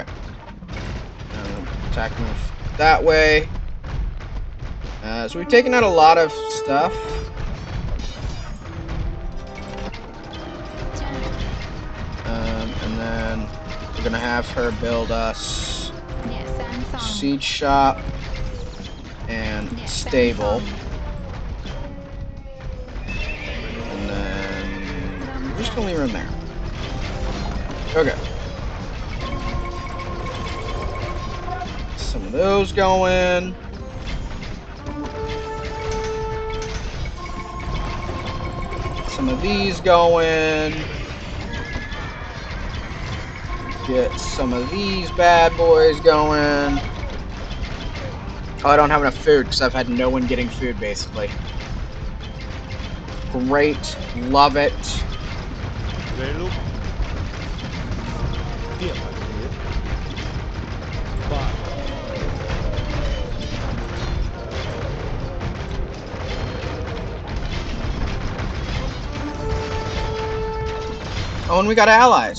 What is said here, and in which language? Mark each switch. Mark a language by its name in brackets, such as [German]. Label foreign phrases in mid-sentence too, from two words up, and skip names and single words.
[English] Attack move that way. So we've taken out a lot of stuff. [Khmer] ចា [English] And then we're gonna have her build us [Khmer] អ្នកសាងសង់ [English] siege shop and [Khmer] អ្នកសាងសង់ [English] stable. And then we're just gonna leave her in there. Okay. Some of those going. Some of these going. Get some of these bad boys going. Oh, I don't have enough food because I've had no one getting food, basically. Great. Love it. เรลุกเทียบพันเมตรบ้าน Oh, and we got allies.